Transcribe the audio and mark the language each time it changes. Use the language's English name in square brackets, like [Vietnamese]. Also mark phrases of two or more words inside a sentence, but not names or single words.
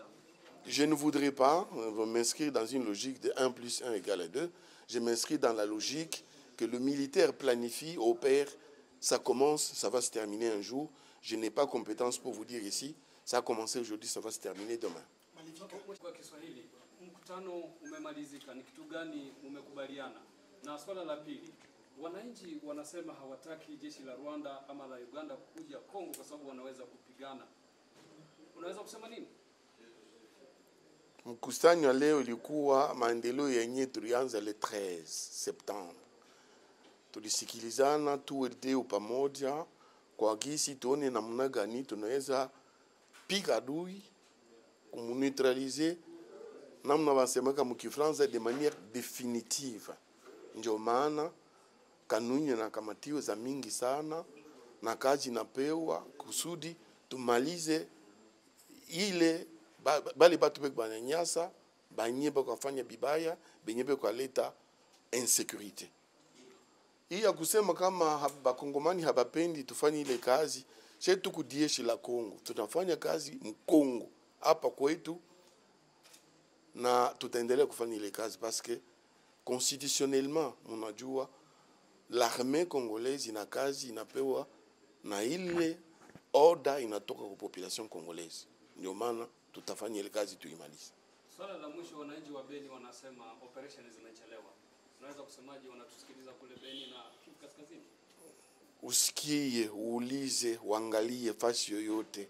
[French] Je ne voudrais pas m'inscrire dans une logique de 1 + 1 = 2. Je m'inscris dans la logique que le militaire planifie, opère, ça commence, ça va se terminer un jour. Je n'ai pas compétence pour vous dire ici, ça a commencé aujourd'hui, ça va se terminer demain. [Swahili] Kwa Kiswahili, mkutano umemalizika, ni kitu gani umekubaliana? Na swala la pili, wananchi wanasema hawataki jeshi la Rwanda ama la Uganda kuja Kongo kwa sababu wanaweza kupigana. Unaweza kusema nini? Mkusanyo leo ilikuwa maendeleo yenye tulianza le 13 Septemba. Tulisikilizana tuende pamoja kwa gisi tuone namna gani tunaweza piga adui, kumuneutraliser, namna wasemeka mkifransa [French] de manière définitive. [Swahili] Ndio maana kanuni na kamatiwe za mingi sana na kazi napewa kusudi tumalize ile bali batu beko bananyasa banye beko kufanya bibaya benye beko leta insécurité. Hii ya kusema kama bakongomani habapendi tufanye ile kazi, chetu kudieshi la Kongo. Tunafanya kazi mkongo hapa kwetu na tutaendelea kufanya ile kazi [French] parce que constitutionnellement [Swahili] mnajua [French] l'armée congolaise [Swahili] ina kazi inapewa na ile order inatoka kwa [French] population congolaise. [Swahili] Ndio maana tutafanya ile kazi tuimalize. Swala la mwisho, wananchi wa Beni wanasema operation zimechelewa. Unaweza kusemaje wanatusikiliza kule Beni na Kivu Kaskazini? Usikie, uulize, uangalie fasi yoyote.